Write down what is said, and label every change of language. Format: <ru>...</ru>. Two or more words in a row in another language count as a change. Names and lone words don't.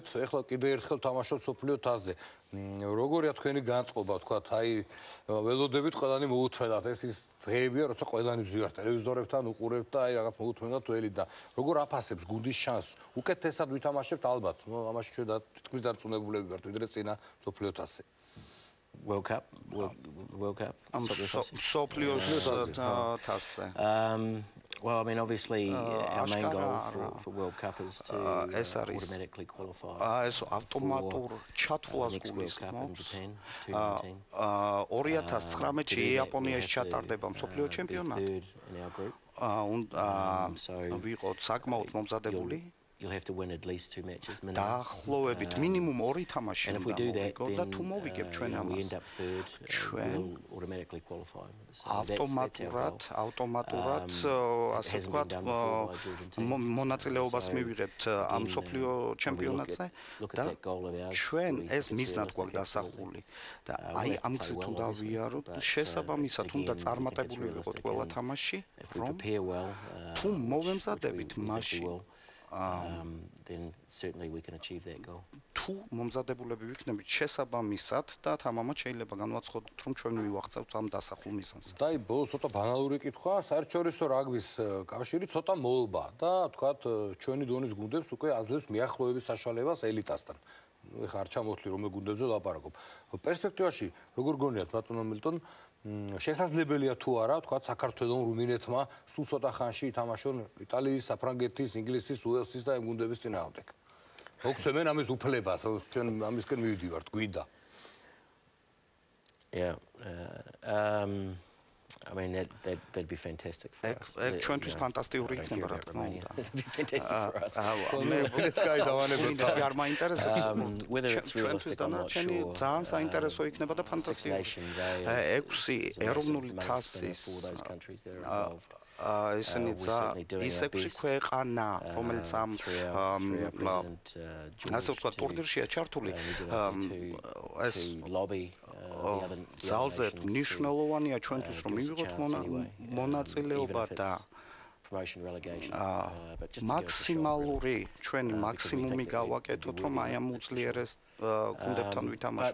<ka>ეხლა კიდევ ერთხელ თამაშობთ სოფლიო თასზე. როგორია თქვენი განწყობა, თქვათ, აი ველოდებით ყველანი მოუთმენათ. ეს ის დღეებია, როცა ყველანი ვზივართ ტელევიზორებთან, უყურებთ და აი რაღაც მოუთმენათ ველით და როგორ აფასებს გუნდის შანსს? უკეთესად ვითამაშებთ ალბათ. ამაში ჩვენ თითქმის დარწმუნებულები ვართ, ვიდრე წინა სოფლიო თასზე.</ka> <en>World Cup. Well, I mean, obviously, our main goal for World Cup is to automatically qualify.</en> <ka>ეს ავტომატურ ჩათვლას გულისხმობს. 2019-ში იაპონიაში ჩატარდება მსოფლიო ჩემპიონატი. ვიყოთ საკმაოდ მომზადებული.</ka> <en>You'll have to win at least 2 matches minimum.</en> <ka>დაახლოებით მინიმუმ 2 თამაში უნდა მოვიგოთ და თუ მოვიგებ ჩვენ ამას.</ka> <en>We end up third, we'll automatically qualify.</en> <ka>ავტომატურად ასე ვთქვათ მონაწილეობას მივიღებთ ამ სოფლიო ჩემპიონატზე და ჩვენ ეს მიზნად გვაქვს დასახული და აი ამ გზით უნდა ვიაროთ შესაბამისად უნდა წარმატებული ვიყოთ ყველა თამაში რომ თუ მოვემზადებით მაშინ</ka> <en>then certainly we can achieve that goal.</en> <ka>თუ მომზადებულები ვიქნებით შესაბამისად და თამამად შეიძლება განვაცხადოთ რომ ჩვენ მივაღწევთ ამ დასახულ მიზანს. და აი ბოლოს ცოტა ბანალური კითხვა, საერთაშორისო რაგბის კავშირი ცოტა მოულბა და თქვათ ჩვენი დონის გუნდებს უკვე აძლევს მიახლოების საშუალებას ელიტასთან. ეხლა არ ჩამოთვლი რომელ გუნდებზე ლაპარაკობ. პერსპექტივაში როგორ გონიათ ბატონო მილტონ შესაძლებელია თუ არა, თქვათ საქართველოს რუმინეთმა სულ ცოტა ხანში ითამაშონ იტალიის, საფრანგეთის, ინგლისის, უელსის და ამ გუნდების წინააღმდეგ. მოგცემენ ამის უფლებას, ჩვენ ამისკენ მივიდივართ, გვიდა.</ka> <en>Yeah. I mean, that'd be fantastic for us.</en> <ka>ჩვენთვის ფანტასტიკური იქნება, რა თქმა უნდა.</ka> <en>Fantastic for us.</en> <ka>არ მაინტერესებს.</ka> <en>Whether it's realistic or not, sure.</en> <ka>ძალიან საინტერესო იქნება და ფანტასტიკური. 6 ეროვნული თასის ისინი ის 6 ქვეყანა, რომელიც ამ ასე ვთქვათ, ტურნირშია ჩართული, ეს ძალზე მნიშვნელოვანია ჩვენთვის, რომ მივიღოთ მონაწილეობა და მაქსიმალური ჩვენი მაქსიმუმი გავაკეთოთ, რომ აი ამ უძლიერეს გუნდებთან ვითამაშოთ.</ka>